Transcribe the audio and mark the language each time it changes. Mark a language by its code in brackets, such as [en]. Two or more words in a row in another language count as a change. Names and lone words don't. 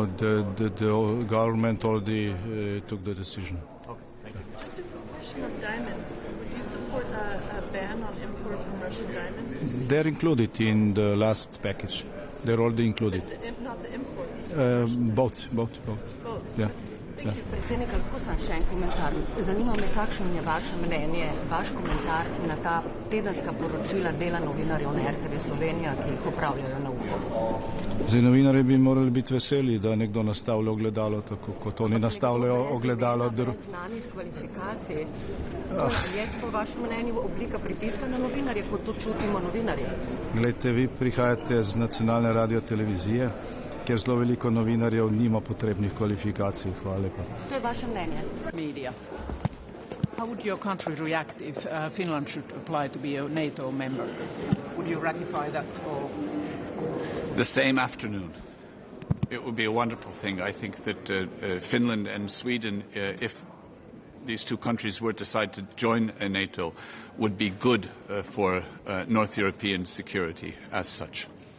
[en] The government already took the decision. Okay, thank you. Just a question of diamonds. Would you support a ban on import from Russian diamonds? They're included in the last package. They're already included. Not the imports? Both. Both? Yeah. [sl] Predsednik, lahko sam še en komentar. Zanima me, kakšno je vaše mnenje, vaš komentar na ta tedenska poročila dela novinarjev na RTV Slovenija, ki jih opravljajo na uho. Zdaj, novinarji bi morali biti veseli, da nekdo nastavlja ogledalo, tako kot oni nastavljajo ogledalo. Znanih kvalifikacij. Je po vašem mnenju oblika pritiska na novinarje, kot to čutimo novinarji? Glejte, vi prihajate z nacionalne radiotelevizije, kjer zelo veliko novinarjev nima potrebnih kvalifikacij. Hvala lepa. To je vaše mnenje. [en] Media. How would your country react if Finland should apply to be a NATO member? Would you ratify that or? The same afternoon. It would be a wonderful thing. I think that Finland and Sweden, if these two countries were to decide to join NATO, would be good for North European security as such.